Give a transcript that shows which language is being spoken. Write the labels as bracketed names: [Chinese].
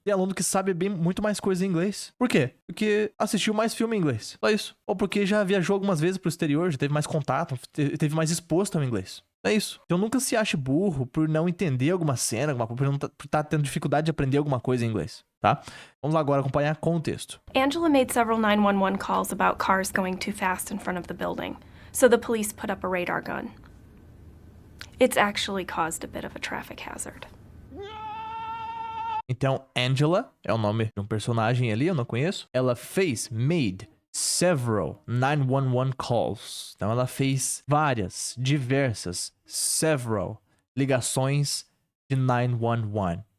[Portuguese] Tem aluno que sabe bem muito mais coisa em inglês. Por quê? Porque assistiu mais filme em inglês. Só isso. Ou porque já viajou algumas vezes pro exterior, já teve mais contato, teve mais exposto ao inglês. É isso. Então nunca se ache burro por não entender alguma cena, por estar tendo dificuldade de aprender alguma coisa em inglês, tá? Vamos lá agora acompanhar com o texto. [English] Angela made several 911 calls about cars going too fast in front of the building, so the police put up a radar gun. It's actually caused a bit of a traffic hazard. [Portuguese] Então, Angela é o nome de um personagem ali, eu não conheço. [English] Ela made several 911 calls. [Portuguese] Então, ela fez diversas, several ligações de 911.